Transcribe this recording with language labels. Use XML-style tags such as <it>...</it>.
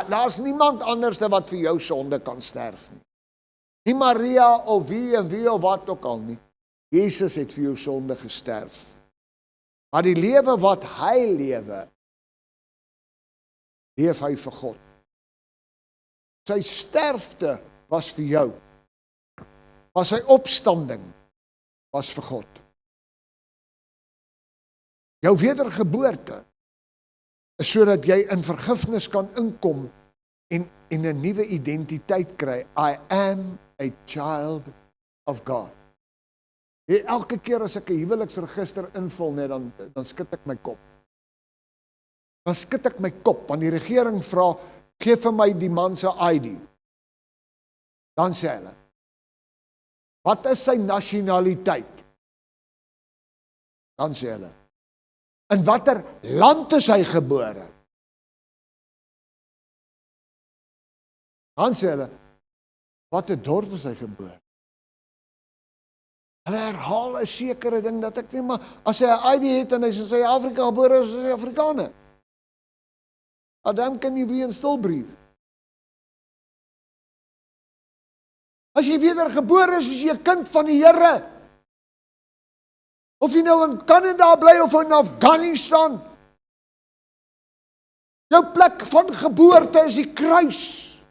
<af>Daar's niemand anders wat vir jou sonde kan sterf nie. Nie Maria of wie en wie of wat ook al nie. Jesus het vir jou sonde gesterf. Maar die lewe wat hy lewe, leef hy vir God. Sy sterfte was vir jou. Maar sy opstanding was vir God. Jou wedergeboorte is sodat jy in vergifnis kan inkom en 'n nuwe identiteit kry.</af> <en>I am a child of God.</en> <af>Elke keer as ek 'n huweliksregister invul, net dan skud ek my kop. Dan skud ek my kop, want die regering vra, gee vir my die man se ID. Dan sê hulle, wat is sy nasionaliteit? Dan sê hulle, in watter land is hy gebore? Dan sê hulle, watter dorp is hy gebore? Hulle herhaal 'n sekere ding dat ek nie, maar as hy 'n ID het en hy is in Suid-Afrika gebore, is hy Afrikaner.</af> <en>Adam, can you be and still breathe?</en> <af>As jy wedergebore is jy 'n kind van die Here. Of jy nou in Kanada bly of in Afghanistan. Jou plek van geboorte is die kruis.</af>